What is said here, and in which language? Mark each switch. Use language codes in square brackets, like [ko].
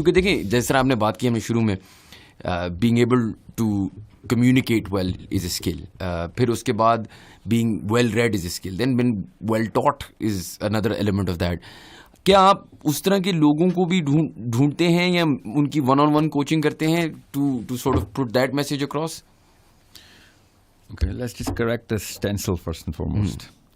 [ur] کیونکہ دیکھیں جس طرح آپ نے بات کی ہمیں شروع میں, [en] being able to communicate well is a skill. [ur] پھر اس کے بعد [en] being well read is a skill. Then being well taught is another element of that. [ur] کیا آپ اس طرح کے لوگوں کو بھی ڈھونڈتے ہیں یا ان کی ون آن ون کوچنگ کرتے ہیں [en] to sort of put that message across? Okay, let's just correct the stencil first and foremost.